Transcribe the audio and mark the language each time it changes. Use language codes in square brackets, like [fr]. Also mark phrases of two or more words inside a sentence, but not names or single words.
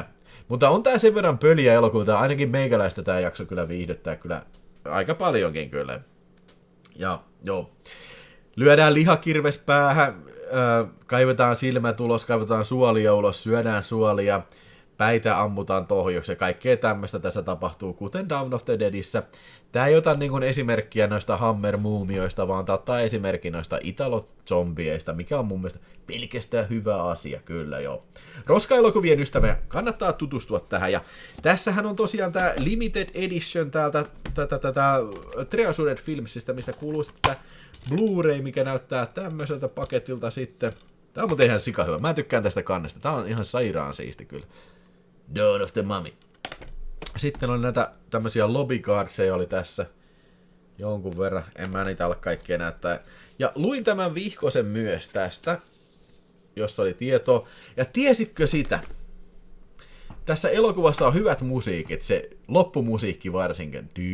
[fi] Mutta on tää sen verran pöliä elokuva, ainakin meikäläistä tää jakso kyllä viihdyttää kyllä aika paljonkin kyllä. Ja joo, lyödään lihakirves päähän, kaivetaan silmät ulos, kaivetaan suolia ulos, syödään suolia, päitä ammutaan tohjoksi ja kaikkea tämmöistä tässä tapahtuu, kuten Dawn of the Deadissä. Tää ei ota niin kuin esimerkkiä noista Hammer-muumioista, vaan ottaa esimerkki noista Italo-zombieista, mikä on mun mielestä pelkästään hyvä asia, kyllä joo. Roska-elokuvien ystävä, kannattaa tutustua tähän, ja tässähän on tosiaan tää [en] Limited Edition [fi] täältä Treasured Filmsistä, missä kuuluu sitten Blu-ray, mikä näyttää tämmöiseltä paketilta sitten. Tää on muuten ihan sika hyvä, mä tykkään tästä kannesta, tää on ihan sairaan siisti kyllä. Dawn of the Mummy. Sitten on näitä tämmöisiä lobbycardseja oli tässä jonkun verran, en mä niitä ala kaikkea näyttää. Ja luin tämän vihkosen myös tästä, jossa oli tietoa. Ja tiesitkö sitä? Tässä elokuvassa on hyvät musiikit, se loppumusiikki varsinkin.